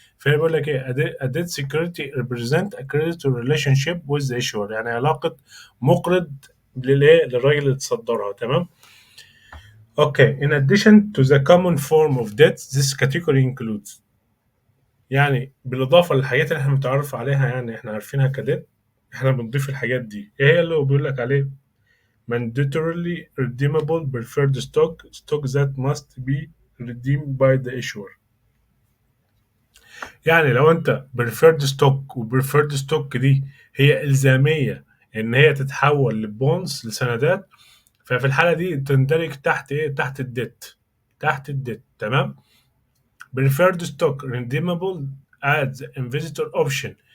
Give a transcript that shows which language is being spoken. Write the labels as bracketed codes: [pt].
[ar] فهنا بيقول لك إيه؟ [en] a debt security represent a creditor relationship with the issuer، [ar] يعني علاقة مقرض للراجل اللي تصدرها، تمام. [en] Okay, in addition to the common form of debt, this category includes، [ar] يعني بالإضافة للحاجات اللي احنا متعرف عليها، يعني احنا عارفينها كديت، احنا بنضيف الحاجات دي. ايه هي اللي هو بيقول لك عليه؟ [en] mandatorily redeemable preferred stock that must be redeemed by the issuer. [ar] يعني لو انت preferred stock، preferred stock دي هي إلزامية ان هي تتحول لبونز، لسندات، ففي الحالة دي تندرج تحت ايه؟ تحت الديت. تحت الديت. تمام. [en] preferred stock redeemable at the investor option.